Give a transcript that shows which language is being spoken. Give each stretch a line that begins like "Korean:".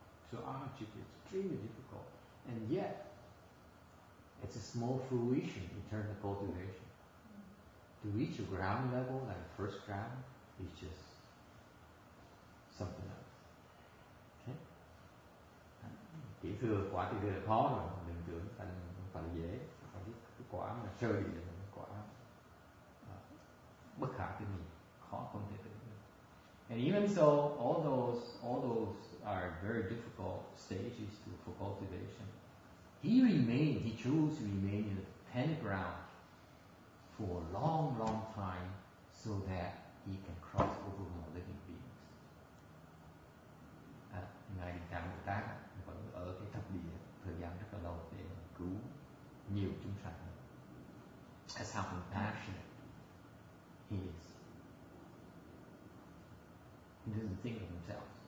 English: So arhatship is extremely difficult. And yet, it's a small fruition in terms of cultivation. To reach a ground level, like the first ground, is just something else. Okay?
Vietnamese: Kỹ thừa, quả kỹ thừa là khó rồi, đừng tưởng phải là dễ. Cái quả mà sơ địa là quả bất khả tư nghị, khó không thể tưởng được.
English: And even so, all those are very difficult stages for cultivation. He chose to remain in the 10th ground for a long, long time so that he can cross over more living beings.
Vietnamese: Ngài Địa Tạng Bồ Tát vẫn ở cái thập địa thời gian rất là lâu để cứu nhiều chúng sanh.
English: That's how compassionate he is. He doesn't think of himself.